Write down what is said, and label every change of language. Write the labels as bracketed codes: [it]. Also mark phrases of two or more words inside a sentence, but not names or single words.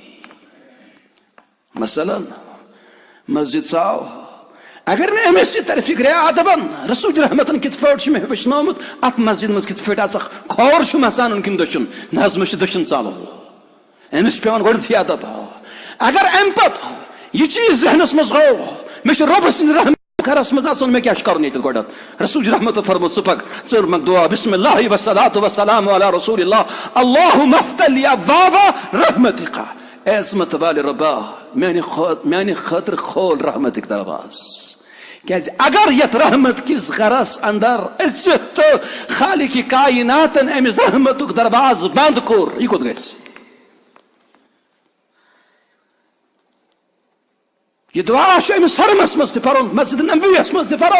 [ks] مثلاً مسجد ژاو اگر نہٕ أمِس یہِ ترِ فکرِ ادبن رسول رحمتن کِتھ پٲٹھۍ چھُ مےٚ ہیٚچھنومُت اتھ مسجد منٛز کِتھ پٲٹھۍ اژکھ کھور چھُ مسانن کِنہٕ دٔچھُن نہ حظ مےٚ چھُ دٔچھُن ژالُن. أمِس چھُ پیٚوان گۄڈنیٚتھٕے ادب. اگر امہِ پتہٕ یہ چیز ذہنس مز گو مے رۄب سٕنٛدِ رحمت گھرس مز اژُن مےٚ کیٛاہ چھُ کرُن ییٚتہِ گۄڈنیٚتھ رسول رحمت فرموت ژٕ پک ژٕ منٛگ دعا [ar] بسم اللہ والصلاۃ والسلام علی رسول اللہ اللہم افتح لی ابواب رحمتک. [ks] اے عظمت والِ رۄبا میانہِ خٲطرٕ کھول رحمتٕکۍ دروازٕ. کیازِ اگر یتھ رحمت کِس گھرس اندر أژِتھ تہٕ خالق کائناتن أمِس رحمتُک دروازٕ بند کوٚر یہِ کوٚت گژھِ. یہ دعا چھُ أمِس حرمس منٛز تہِ پرُن مسجد نبویس منٛز تہِ پرُن.